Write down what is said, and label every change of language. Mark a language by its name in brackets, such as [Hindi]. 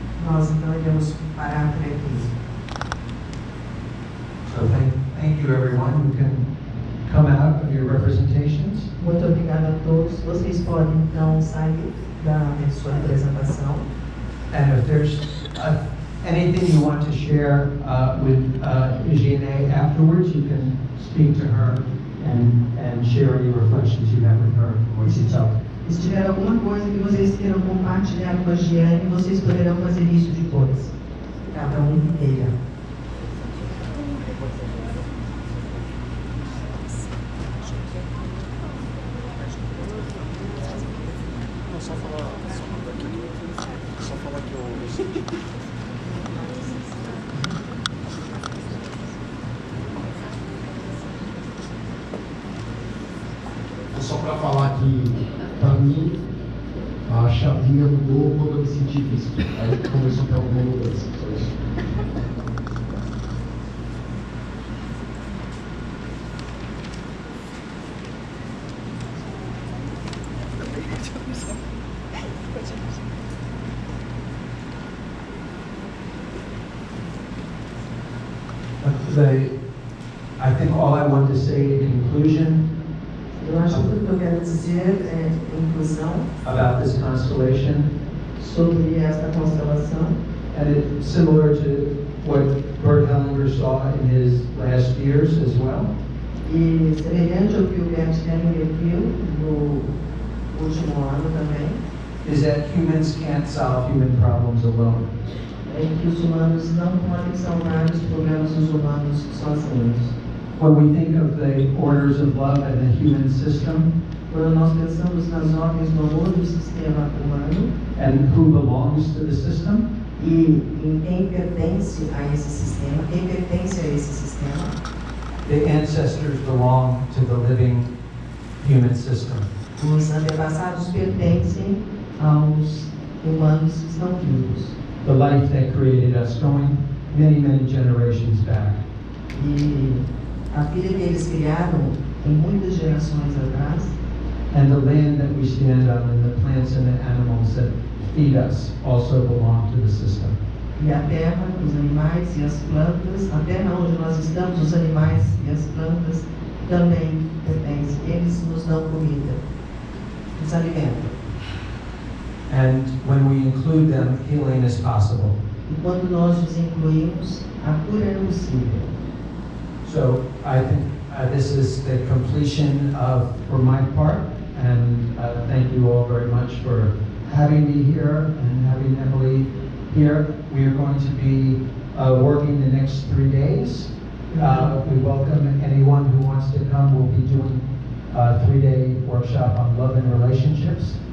[Portuguese] Nós então iremos parar por aqui. [English] So thank you everyone. You can come out of your representations. [Portuguese] Muito obrigada a todos. Vocês podem então sair da sua apresentação. [English] And if there's anything you want to share with Eugenie afterwards, you can speak to her and share any reflections you have with her or what she felt. [Portuguese] Se tiver alguma coisa que vocês queiram compartilhar com a Giane, vocês poderão fazer isso depois. Cada um inteira. Só falar que eu... Só para falar que, para mim, a chavinha mudou quando eu me senti visto. Aí começou a ter alguma mudança. Só isso. [English] I think all I want to say in conclusion [Portuguese] Eu acho que tudo que eu quero dizer é inclusão [English] about this constellation, [Portuguese] sobre esta constelação. [English] and it's similar to what Bert Hellinger saw in his last years as well. [Portuguese] E semelhante ao que o Bert Hellinger viu no último ano também, [English] Is that humans can't solve human problems alone. [Portuguese] é que os humanos não podem salvar os problemas dos humanos sozinhos. [English] When we think of the orders of love and the human system, [Portuguese] Quando nós pensamos nas ordens do amor do sistema humano [English] and who belongs to the system, [Portuguese] e em quem pertence a esse sistema, quem pertence a esse sistema, [English] the ancestors belong to the living human system. [Portuguese] os antepassados pertencem aos humanos que estão vivos. [English] The life that created us going many, many generations back. [Portuguese] E a vida que eles criaram em muitas gerações atrás, [English] And the land that we stand on and the plants and the animals that feed us also belong to the system. [Portuguese] e a terra, os animais e as plantas, a terra onde nós estamos, os animais e as plantas também pertencem. Eles nos dão comida, nos alimentam. [English] And when we include them, healing is possible. [Portuguese] E quando nós os incluímos, a cura é possível. [English] So I think this is the completion of, for my part, and thank you all very much for having me here and having Emily here. We are going to be working the next 3 days. We welcome anyone who wants to come. We'll be doing a 3-day workshop on love and relationships.